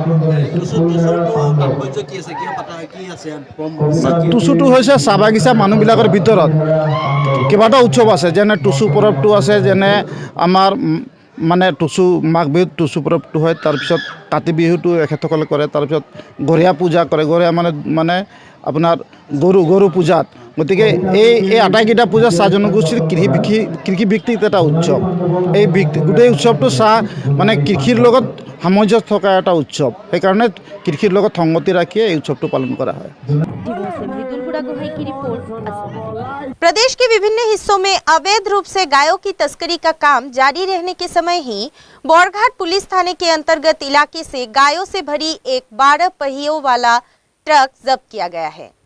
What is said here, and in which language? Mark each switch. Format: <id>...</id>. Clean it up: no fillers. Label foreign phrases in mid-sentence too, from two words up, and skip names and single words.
<as>টুচুটো হৈছে চাহ বাগিচা মানুহবিলাকৰ ভিতৰত কেইবাটাও উৎসৱ আছে, যেনে টুচু পৰৱটো আছে, যেনে আমাৰ মানে টুচু মাঘ বিহুত টুচু পৰৱটো হয়, তাৰপিছত কাতি বিহুটো এখেতসকলে কৰে, তাৰপিছত গৰীয়া পূজা কৰে, গৰীয়া মানে আপোনাৰ গৰু পূজাত। গতিকে এই আটাইকেইটা পূজা চাহ জনগোষ্ঠীৰ কৃষিভিত্তিক এটা উৎসৱ। এই গোটেই উৎসৱটো চাহ মানে কৃষিৰ লগত সামঞ্জস্য থকা এটা উৎসৱ, সেইকাৰণে কৃষিৰ লগত সংগতি ৰাখিয়ে এই উৎসৱটো পালন কৰা হয়।</as> <hi>प्रदेश के विभिन्न हिस्सों में अवैध रूप से गायों की तस्करी का काम जारी रहने के समय ही बौरघाट पुलिस थाने के अंतर्गत इलाके से गायों से भरी एक 12 पहियों वाला ट्रक जब्त किया गया है।</hi>